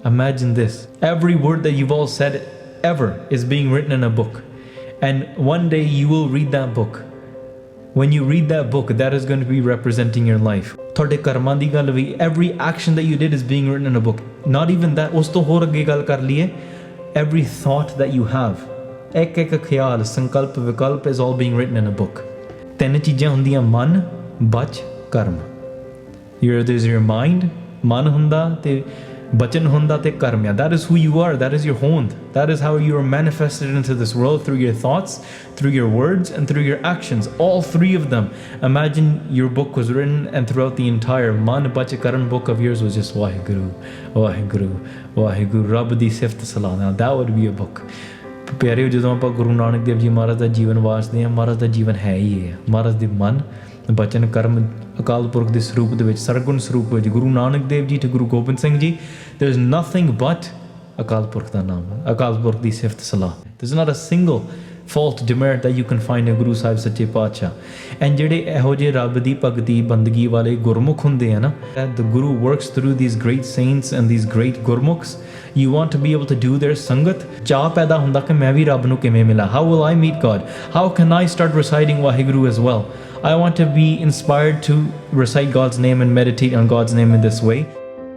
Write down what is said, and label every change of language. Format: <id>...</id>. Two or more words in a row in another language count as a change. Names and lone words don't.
<en>Imagine this. Every word that you've all said ever is being written in a book. And one day you will read that book. When you read that book, that is going to be representing your life.</en> <pa>ਤੁਹਾਡੇ ਕਰਮਾਂ ਦੀ ਗੱਲ ਵੀ,</pa> <en>every action that you did is being written in a book. Not even that,</en> <pa>ਉਸ ਤੋਂ ਹੋਰ ਅੱਗੇ ਗੱਲ ਕਰ ਲਈਏ,</pa> <en>every thought that you have,</en> <pa>ਇੱਕ ਖਿਆਲ, ਸੰਕਲਪ, ਵਿਕਲਪ</pa> <en>is all being written in a book.</en> <pa>ਤਿੰਨ ਚੀਜ਼ਾਂ ਹੁੰਦੀਆਂ, ਮਨ, ਬਚ, ਕਰਮ.</pa> <en>There's your mind,</en> <pa>ਮਨ ਹੁੰਦਾ ਤੇ ਬਚਨ ਹੁੰਦਾ ਤੇ ਕਰਮ.</pa> <en>That is who you are, that is your hond. That is how you are manifested into this world, through your thoughts, through your words, and through your actions. All three of them. Imagine your book was written and throughout the entire</en> <pa>ਮਨ ਬਚ ਕਰਨ</pa> <en>book of yours was just Waheguru, Waheguru, Waheguru,</en> <pa>ਰੱਬ ਦੀ ਸਿਫਤ ਸਲਾਹ.</pa> <en>Now that would be a book.</en> <pa>ਪਿਆਰਿਓ, ਜਦੋਂ ਆਪਾਂ ਗੁਰੂ ਨਾਨਕ ਦੇਵ ਜੀ ਮਹਾਰਾਜ ਦਾ ਜੀਵਨ ਵਾਚਦੇ ਹਾਂ, ਮਹਾਰਾਜ ਦਾ ਜੀਵਨ ਹੈ ਹੀ ਹੈ, ਮਹਾਰਾਜ ਦੇ ਮਨ, ਬਚਨ, ਕਰਮ, ਅਕਾਲ ਪੁਰਖ ਦੇ ਸਰੂਪ ਦੇ ਵਿੱਚ, ਸਰਗੁਣ ਸਰੂਪ ਵਿੱਚ, ਗੁਰੂ ਨਾਨਕ ਦੇਵ ਜੀ ਤੇ ਗੁਰੂ ਗੋਬਿੰਦ ਸਿੰਘ ਜੀ,</pa> <en>there is nothing but</en> <pa>ਅਕਾਲ ਪੁਰਖ ਦਾ ਨਾਮ, ਅਕਾਲ ਪੁਰਖ ਦੀ ਸਿਫਤ ਸਲਾਹ.</pa> <en>there is not a single fault, demerit that you can find in Guru Sahib Sache Paatshah.</en> <pa>And ਜਿਹੜੇ ਇਹੋ ਜਿਹੇ ਰੱਬ ਦੀ ਭਗਤੀ ਬੰਦਗੀ ਵਾਲੇ ਗੁਰਮੁਖ ਹੁੰਦੇ ਆ ਨਾ,</pa> <en>the Guru works through these great saints and these great gurmukhs. You want to be able to do their sangat.</en> <pa>ਚਾਹ ਪੈਦਾ ਹੁੰਦਾ ਕਿ ਮੈਂ ਵੀ ਰੱਬ ਨੂੰ ਕਿਵੇਂ ਮਿਲਾਂ.</pa> <en>How will I meet God? How can I start reciting Waheguru as well? I want to be inspired to recite God's name and meditate on God's name in this way.</en>